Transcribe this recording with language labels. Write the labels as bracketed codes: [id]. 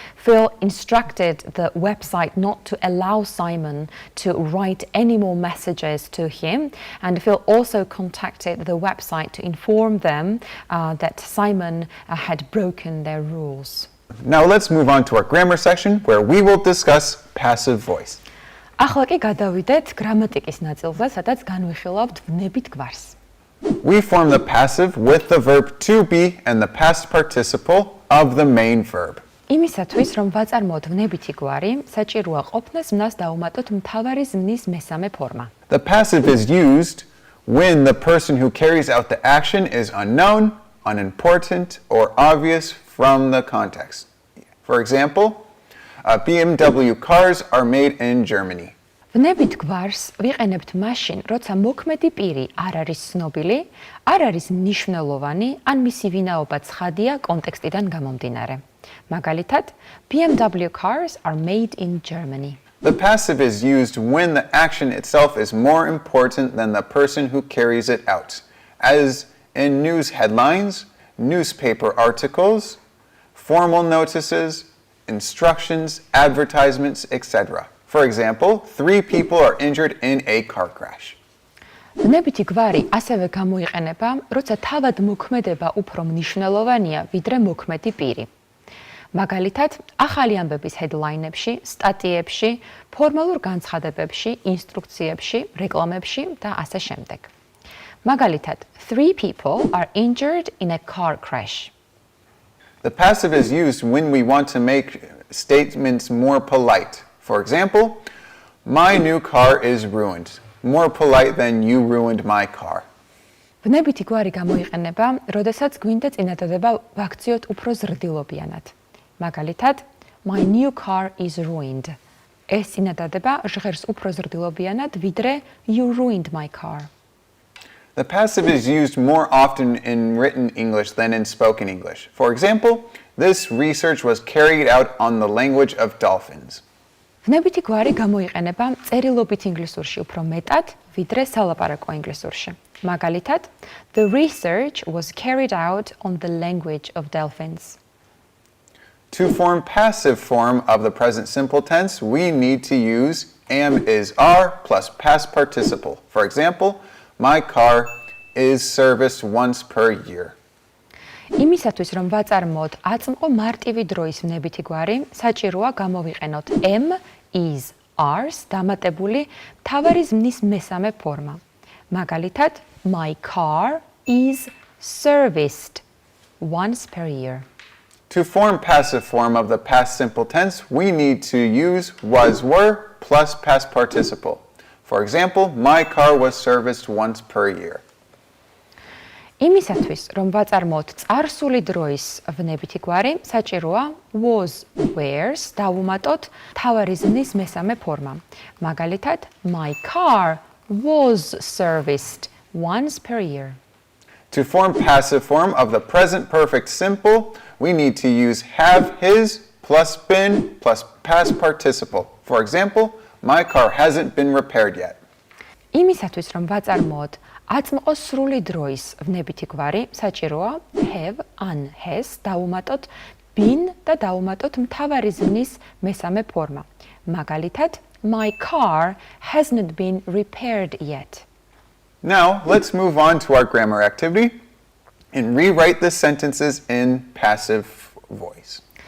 [en] Phil instructed the website not to allow Simon to write any more messages to him, and Phil also contacted the website to inform them that Simon had broken their rules. Now let's move on to our grammar section where we will discuss passive voice. [ka] ახლა კი გადავიდეთ გრამატიკის ნაწილზე, სადაც განვიხილავთ ვნებით გვარს. [en] We form the passive with the verb to be and the past participle of the main verb. [ka] იმისათვის, რომ ვაწარმოოთ ვნებითი გვარი, საჭიროა ყოფნას ვნას დაუმატოთ მთავარი ზმნის მესამე ფორმა. [en] The passive is used when the person who carries out the action is unknown, unimportant, or obvious from the context. For example, BMW cars are made in Germany. [ka] ვნებით გვარს ვიყენებთ მაშინ, როცა მოქმედი პირი არ არის ცნობილი, არ არის მნიშვნელოვანი, ან მისი ვინაობა ცხადია კონტექსტიდან გამომდინარე. მაგალითად, [en] BMW cars are made in Germany. The passive is used when the action itself is more important than the person who carries it out, as in news headlines, newspaper articles, formal notices, instructions, advertisements, etc. For example, 3 people are injured in a car crash. [ka] ვნებითი გვარი ასევე გამოიყენება, როცა თავად მოქმედება უფრო მნიშვნელოვანია, ვიდრე მოქმედი პირი. მაგალითად, ახალი ამბების headline-ებში, სტატიებში, ფორმალურ განცხადებებში, ინსტრუქციებში, რეკლამებში და ასე შემდეგ. მაგალითად, [en] 3 people are injured in a car crash. The passive is used when we want to make statements more polite. For example, my new car is ruined. More polite than you ruined my car. [ka] ვნებითი გვარი გამოიყენება, როდესაც გვინდა წინადადება ვაქციოთ უფრო ზრდილობიანად. მაგალითად, [en] my new car is ruined. [ka] ეს წინადადება ჟღერს უფრო ზრდილობიანად, ვიდრე [en] you ruined my car. The passive is used more often in written English than in spoken English. For example, this research was carried out on the language of dolphins. [ka] ვნებითი გვარი გამოიყენება წერილობით ინგლისურში უფრო მეტად, ვიდრე სალაპარაკო ინგლისურში. მაგალითად, [en] the research was carried out on the language of dolphins. To form passive form of the present simple tense, we need to use am is are plus past participle. For example, my car is serviced once per year. [ka] იმისათვის, რომ ვაწარმოოთ აწმყო მარტივი დროის ვნებითი გვარი, საჭიროა გამოვიყენოთ am, is, are-ს დამატებული მთავარი ზმნის მესამე ფორმა. მაგალითად, [en] my car is serviced once per year. To form passive form of the past simple tense, we need to use was, were plus past participle. For example, my car was serviced once per year. [ka] იმისათვის, რომ ვაწარმოოთ წარსული დროის ვნებითი გვარი, საჭიროა was, were-ს დავუმატოთ მთავარი ზმნის მესამე ფორმა. მაგალითად, [en] my car was serviced once per year. To form passive form of the present perfect simple, we need to use have his plus been plus past participle. For example, my car hasn't been repaired yet. [ka] იმისათვის, რომ ვაწარმოოთ აწმყო სრული დროის ვნებითი გვარი, საჭიროა have, an, has დავუმატოთ been და დავუმატოთ მთავარი ზმნის მესამე ფორმა. მაგალითად, [en] my car hasn't been repaired yet. Now, let's move on to our grammar activity and rewrite the sentences in passive voice.